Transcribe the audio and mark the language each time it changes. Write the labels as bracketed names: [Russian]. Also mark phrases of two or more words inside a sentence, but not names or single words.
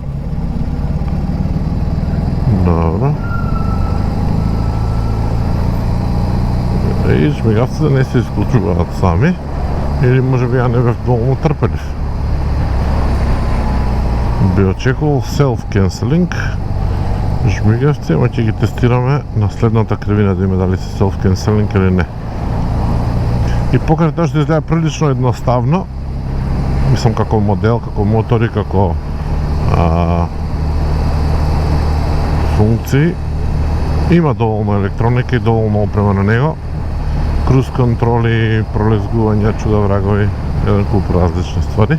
[Macedonian] Добро. И жмигавците не се исклучуваат сами. Или може би ја не бев доволно трпелив. Би очекувал self-canceling жмигавци, ама ќе ги тестираме на следната кривина да има дали се self-canceling или не. И покрај тоа што изгледа прилично едноставно, мислам како модел, како мотори, како функции, има доволно електроника и доволно опрема на него. Круз контроли, пролезгувања, чуда врагови, еден куп различни ствари.